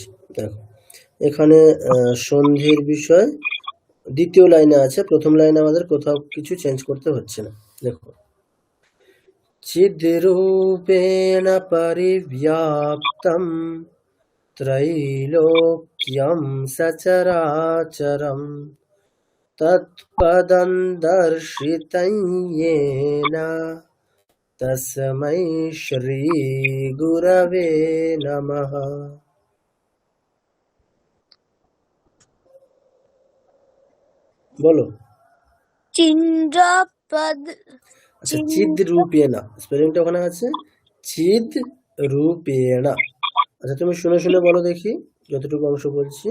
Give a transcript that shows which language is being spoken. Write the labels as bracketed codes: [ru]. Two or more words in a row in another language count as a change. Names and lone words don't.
[bn] দেখো, এখানে সন্ধির বিষয় দ্বিতীয় লাইনে আছে, প্রথম লাইনে আমাদের কোথাও কিছু চেঞ্জ করতে হচ্ছে না। [sa] দেখো, চিদ্রূপেণ পরিব্যাপ্তম ত্রৈলোক্যম সচরাচরম তৎপদং দর্শিतं येन তস্मै শ্রী গুরবে নমঃ। [bn] বলো। [sa] চিন্দ্রপদ [bn] আচ্ছা, চিদ রূপেণা, স্পেলিংটা ওখানে আছে, চিদ রূপেণা। আচ্ছা, তুমি শুনে শুনে বলো দেখি, যতটুকু অংশ বলছি।